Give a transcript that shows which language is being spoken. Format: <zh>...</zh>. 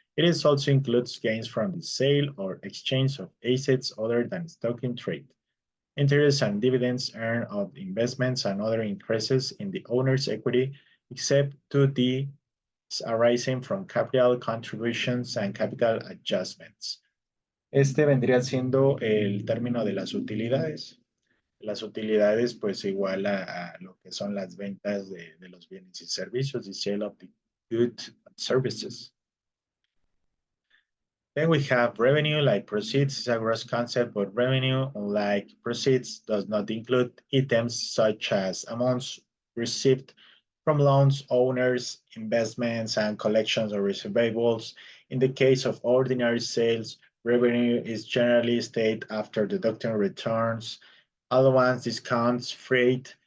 <en>It is also includes gains from the sale or exchange of assets other than stock in trade. Interest and dividends earned of investments and other increases in the owner's equity, except to the arising from capital contributions and capital adjustments.</en> <es>Este vendría siendo el término de las utilidades. Las utilidades, pues, igual a lo que son las ventas de los bienes y servicios,</es> <en>the sale of the goods and services. Then we have revenue, like proceeds is a gross concept, but revenue, unlike proceeds, does not include items such as amounts received from loans, owners, investments, and collections of receivables. In the case of ordinary sales, revenue is generally stated after deducting returns, allowance, discounts, freight,</en>